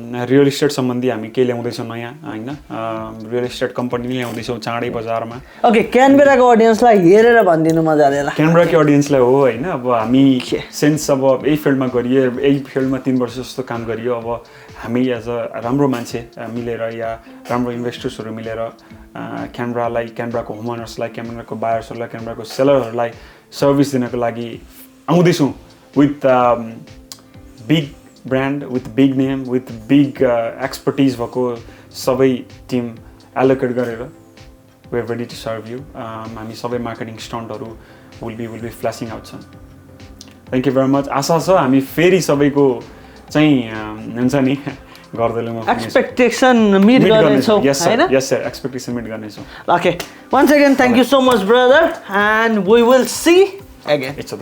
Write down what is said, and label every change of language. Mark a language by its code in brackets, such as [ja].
[ne] Real estate सम्बन्धी हामी के ल्याउँदैछौँ नयाँ हैन. रियल एस्टेट कम्पनी ल्याउँदैछौँ चाँडै बजारमा. ओके, क्यानबेराको अडियन्सलाई हेरेर भनिदिनु मजाले ल. क्यानबेराको अडियन्सलाई हो हैन. अब हामी सेन्स अब यही फिल्डमा गरिए, यही फिल्डमा 3 वर्ष जस्तो काम गरियो. अब हामी एज अ राम्रो मान्छे मिलेर या राम्रो इन्भेस्टर्सहरू मिलेर क्यानबरालाई, क्यानबराको होम ओनर्सलाई, क्यानबराको बायर्सहरूलाई, क्यानबराको सेलरहरूलाई सर्भिस दिनको लागि आउँदैछौँ [en] with big brand, with big name, with big expertise [ne] भएको सबै टिम एलोकेट गरेर [en] We are ready to serve you. [ne] हामी सबै marketing स्टन्टहरू [en] will be flashing out [ne] छन्. [en] Thank you very much. [ne] आशा छ हामी फेरि सबैको चाहिँ हुन्छ नि एक्सपेक्टेसन मिट गर्नेछौँ हैन. यस सर, एक्सपेक्टेसन मिट गर्नेछौँ. [en] Okay, once again thank you so much, brother, and we will see again.